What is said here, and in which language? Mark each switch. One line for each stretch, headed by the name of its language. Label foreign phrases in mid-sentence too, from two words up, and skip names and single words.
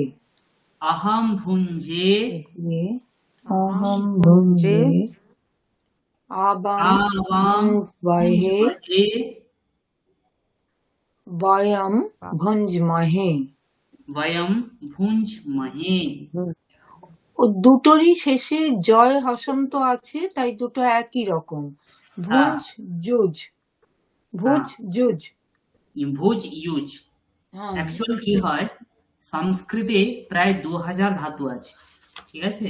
Sanskrit: अहं भुञ्जे अहं भुञ्जे आवां आवां भुञ्ज्महे भुञ्ज्महे वयं भुञ्ज्महे। वयं भुञ्ज्महे।
Bangla: ও দুটোরই শেষে জয় হসন্ত আছে, তাই দুটো একই রকম। ভুজ জুজ, ভুজ জুজ। ভুজ ইউজ হ্যাঁ অ্যাকচুয়াল কি হয়, সংস্কৃতে প্রায় 2000 ধাতু আছে, ঠিক আছে,